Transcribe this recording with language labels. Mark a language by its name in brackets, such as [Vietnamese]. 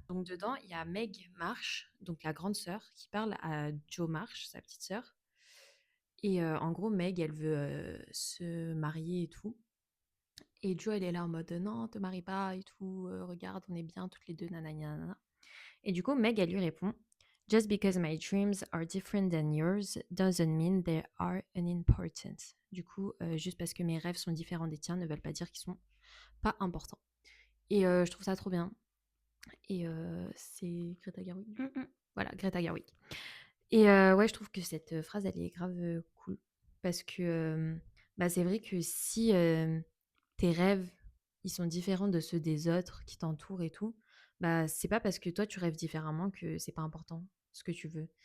[French] Donc dedans, il y a Meg Marsh, donc la grande sœur, qui parle à Jo Marsh, sa petite sœur. Et en gros, Meg, elle veut se marier et tout. Et Jo, elle est là en mode non, te marie pas et tout, regarde, on est bien toutes les deux, nanana. Nanana. Et du coup, Meg, elle lui répond: [English] Just because my dreams are different than yours doesn't mean they are unimportant. [French] Du coup, juste parce que mes rêves sont différents des tiens ne veulent pas dire qu'ils sont pas importants. Et je trouve ça trop bien. Et c'est Greta Gerwig, du coup. Mmh. Voilà, Greta Gerwig. Et ouais, je trouve que cette phrase, elle est grave cool. Parce que bah, c'est vrai que si tes rêves, ils sont différents de ceux des autres qui t'entourent et tout, bah c'est pas parce que toi tu rêves différemment que c'est pas important ce que tu veux.